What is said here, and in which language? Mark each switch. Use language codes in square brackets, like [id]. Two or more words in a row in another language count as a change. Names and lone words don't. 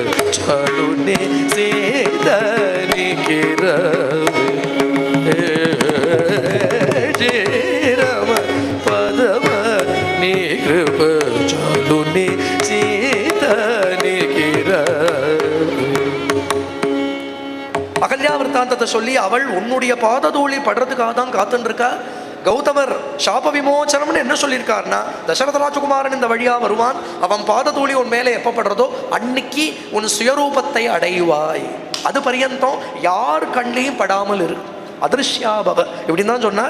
[te] చాలునే సీతనికి శ్రీరామ పదమ నీ కృప చాలునే సీతనికి [ta] அகல்யா விற்த்தாந்தத்தை சொல்லி அவள் உன்னுடைய பாததூளி படுறதுக்காக தான் காத்துன்னு இருக்கா. கௌதமர் சாப விமோச்சனம்னு என்ன சொல்லியிருக்காருன்னா, தசரத ராஜகுமாரன் இந்த வழியா வருவான், அவன் பாததூளி உன் மேலே எப்போ படுறதோ அன்னைக்கு உன் சுயரூபத்தை அடைவாய், அது பரியந்தம் யார் கண்ணையும் படாமல் இரு, அதிருஷ்யாபவ இப்படின்னு தான் சொன்னார்.